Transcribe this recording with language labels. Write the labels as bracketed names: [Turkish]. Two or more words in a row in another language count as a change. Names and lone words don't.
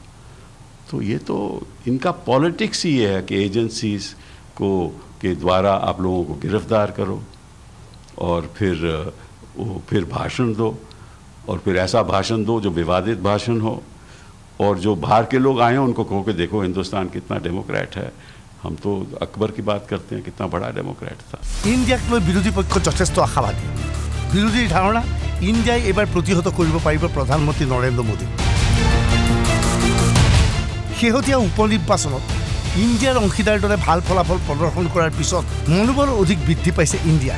[Hindi] तो ये तो इनका पॉलिटिक्स ही है कि एजेंसीज को के द्वारा आप लोगों को गिरफ्तार करो और फिर भाषण दो, और फिर ऐसा भाषण दो जो विवादित भाषण हो, और जो बाहर के लोग आए हैं उनको कहो कि देखो हिंदुस्तान कितना डेमोक्रेट है। हम तो अकबर की बात करते हैं, कितना बड़ा डेमोक्रेट था। [Assamese] ইণ্ডিয়াক লৈ বিৰোধী পক্ষ যথেষ্ট আশাবাদী। বিৰোধীৰ ধাৰণা ইণ্ডিয়াই এবাৰ প্ৰতিহত কৰিব পাৰিব প্ৰধানমন্ত্ৰী নৰেন্দ্ৰ মোদী। শেহতীয়া উপ নিৰ্বাচনত ইণ্ডিয়াৰ অংশীদাৰ দলে ভাল ফলাফল প্ৰদৰ্শন কৰাৰ পিছত মনোবল অধিক বৃদ্ধি পাইছে ইণ্ডিয়াৰ।